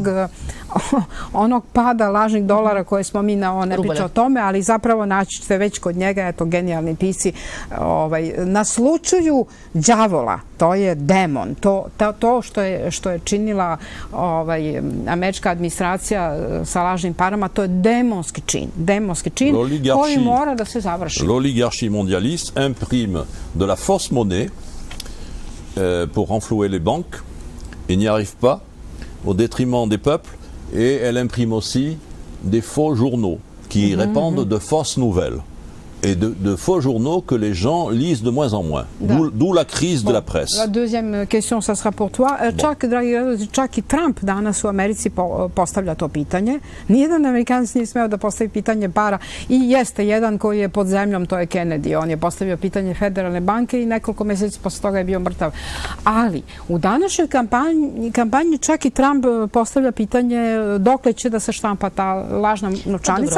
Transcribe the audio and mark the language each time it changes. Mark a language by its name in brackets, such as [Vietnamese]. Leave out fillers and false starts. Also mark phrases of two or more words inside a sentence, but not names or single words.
[Serbian] onog pada lažnih dolara koje smo mi ne priča o tome, ali zapravo naći ćete već kod njega, eto, genijalni pisci naslučuju đavola, to je demon, to što je činila američka administracija sa lažnim parama, to je demonski čin koji mora da se završi. [French] L'oligarchie mondialiste imprime de la fausse monnaie pour renflouer les banques et n'y arrive pas au détriment des peuples, et elle imprime aussi des faux journaux qui répandent de fausses nouvelles et de faux journaux que les gens lisent de moins en moins. D'où la crise de la presse. La deuxième question, ça sera pour toi. [Serbian] Čak, dragi gledalci, čak i Trump danas u Americi postavlja to pitanje. Nijedan Amerikanac nije smeo da postavi pitanje para i jeste jedan koji je pod zemljom, to je Kennedy. On je postavio pitanje Federalne banke i nekoliko meseci posle toga je bio mrtav. Ali u današnjoj kampanji čak i Trump postavlja pitanje dokle će da se štampa ta lažna novčanica.